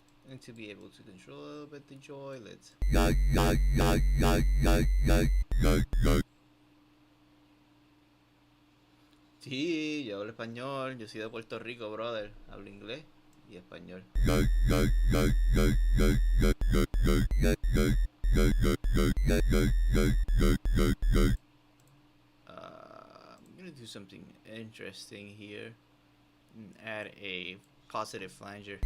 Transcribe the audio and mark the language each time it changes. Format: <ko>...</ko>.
<en>And to be able to control a little bit the joy, let's...</en> <es>Sí, yo hablo español, yo soy de Puerto Rico, brother. Hablo inglés y español.</es> <en>I'm gonna do something interesting here and add a positive flanger.</en>